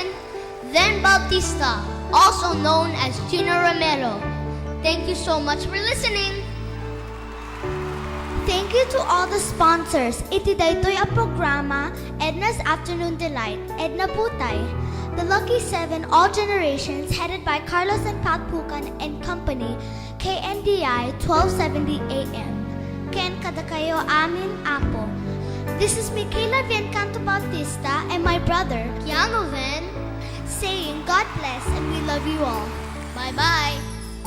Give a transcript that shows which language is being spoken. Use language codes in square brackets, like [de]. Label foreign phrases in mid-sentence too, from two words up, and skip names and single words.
[en] Then Bautista, also known as Tina Romero. Thank you so much for listening. Thank you to all the sponsors. [ilo] Iti daytoy ang programa, Edna's Afternoon Delight, Edna Putay, The Lucky Seven All Generations, [en] headed by [ilo] Carlos and Pat Pucan [en] and Company, KNDI 1270 AM. [ilo] Ken kada kayo amin apo. [en] This is Michaela Viencanto Bautista and my brother, Keanu Ven, saying God bless and we love you all. Bye-bye.